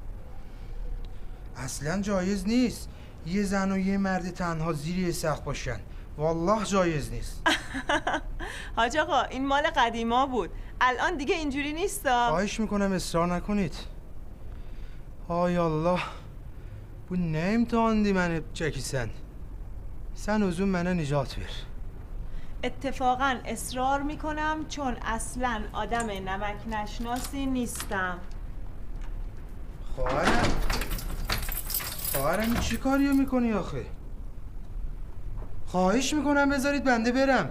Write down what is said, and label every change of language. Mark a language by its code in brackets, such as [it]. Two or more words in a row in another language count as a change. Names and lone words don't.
[fa] اصلا جایز نیست یه زن و یه مرد تنها زیر یه سقف باشن. والله جایز نیست. حاج آقا، این مال قدیما بود. الان دیگه اینجوری نیستا. خواهش میکنم اصرار نکنید. های الله. [az] Bu ne imtihandı beni çekisen? Sen özün mənə nicat ver. [fa] اتفاقا اصرار میکنم چون اصلا آدم نمک نشناسی نیستم. خواهرم چی کاریو میکنی آخه؟ خواهش میکنم بذارید بنده برم.